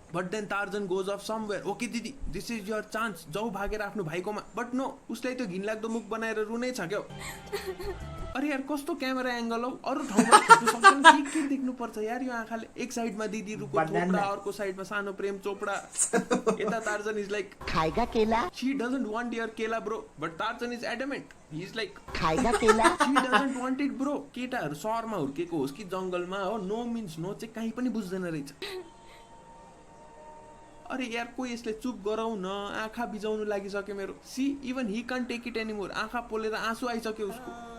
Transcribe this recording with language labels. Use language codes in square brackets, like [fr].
[en] but then Tarzan goes off somewhere okay didi this is your chance [ne] जाऊ भागेर आफ्नो भाइकोमा but no उसलाई त्यो घिनलाग्दो मुख बनाएर रुनै छ क्या अरे यार कस्तो क्यामेरा एंगल हो अरु ठाउँमा सक्दैन के देख्नु पर्छ यार यो आँखाले एक साइडमा दिदी रुको थोपडा अर्को साइडमा सानो प्रेम चोपडा यता [en] Tarzan is like [hi] खाएगा केला [en] she doesn't want your kela bro but Tarzan is adamant he is like [hi] खाएगा केला [en] she doesn't want it bro [ne] केटाहरु शहरमा हुर्केको होस् कि जंगलमा हो नो मीन्स नो चाहिँ कहीं पनि बुझ्दैन रहेछ अरे यार कोही यसले चुप गराउ न आँखा बिजाउनु लागिसक्यो मेरो [en] see even he can't take it anymore [ne] आँखा पोलेर आँसु आइसक्यो उसको